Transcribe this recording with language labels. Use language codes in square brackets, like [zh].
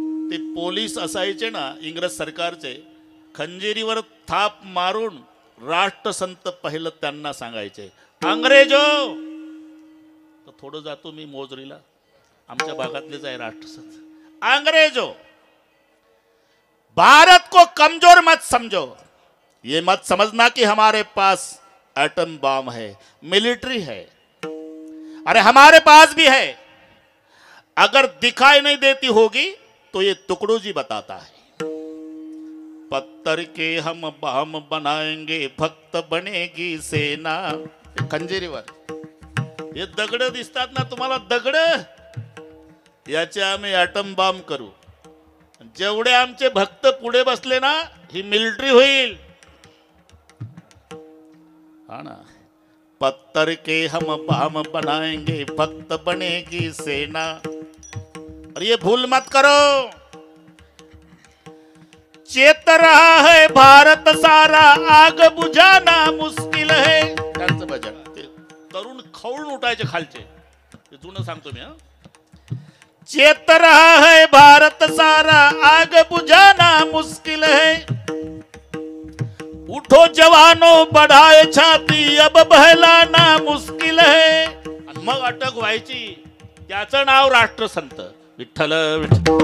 [mr] ते पोलीस असायचे ना इंग्रज सरकारचे, खंजेरीवर थाप मारून राष्ट्रसंत पहिलं त्यांना सांगायचे, अंग्रेजो. तर थोडं जातो मी मोजरीला. आमच्या भागातलेच आहे राष्ट्रसंत. [hi] अंग्रेजो भारत को कमजोर मत समझो. ये मत समझना कि हमारे पास एटम बम है, मिलिट्री है. अरे हमारे पास भी है. अगर दिखाई नहीं देती होगी तो ये तुकडो जी बताता है. पत्थर के हम बम बनाएंगे, भक्त बनेगी सेना. [mr] खंजेरीवर हे दगड दिसतात ना तुम्हाला, दगड याचे आम्ही ॲटम बॉम्ब करू. जेवढे आमचे भक्त पुढे बसले ना ही मिलिटरी होईल. हा ना, [hi] पत्थर के हम बाम बनाएंगे भक्त बनेगी सेना. और ये भूल मत करो. चेत रहा है भारत सारा आग बुझाना मुश्किल है. [mr] त्यांचं भजन ते तरुण खवळून उठायचे खालचे, ते जुनं सांगतो मी. [hi] चेत रहा है भारत सारा आग बुझाना मुश्किल है. उठो जवानों बढ़ाए छाती अब बहलाना मुश्किल है. [mr] आणि मग अटक व्हायची. त्याचं नाव राष्ट्रसंत विठ्ठल विठ्ठल